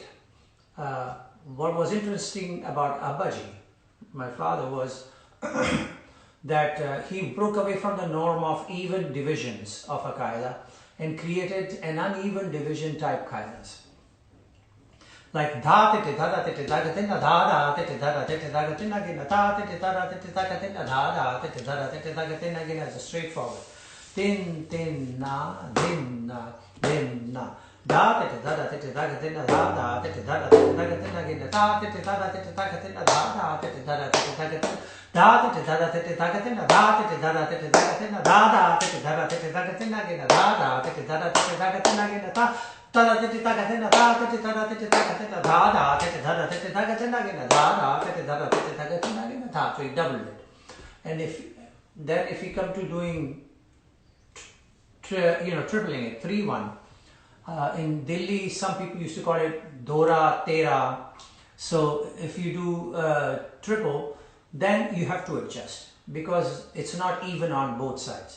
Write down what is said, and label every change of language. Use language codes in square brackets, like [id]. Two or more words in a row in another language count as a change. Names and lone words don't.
[en] What was interesting about Abbaji, my father, was that he broke away from the norm of even divisions of a qaida and created an uneven division type qaidas. Like dha tete dha tete dha gatina dha dha tete dha tete dha gatina gina dha tete dha tete dha gatina dha dha tete dha tete dha gatina gina is straightforward. Tin tin na din na din na da tete da da tete da tete da da tete da da tete da tete again da tete da da tete da tete da da tete da da tete da tete da tete da da tete da tete da tete da da tete da tete da da tete da da tete da tete again da da tete da da tete da tete again da da tete da tete da tete da tete da tete da da tete da tete da tete again da tete da tete da tete again da. So you double it. And if you come to doing tripling it, 3-1. In Delhi, some people used to call it Dora Tera. So if you do triple, then you have to adjust because it's not even on both sides.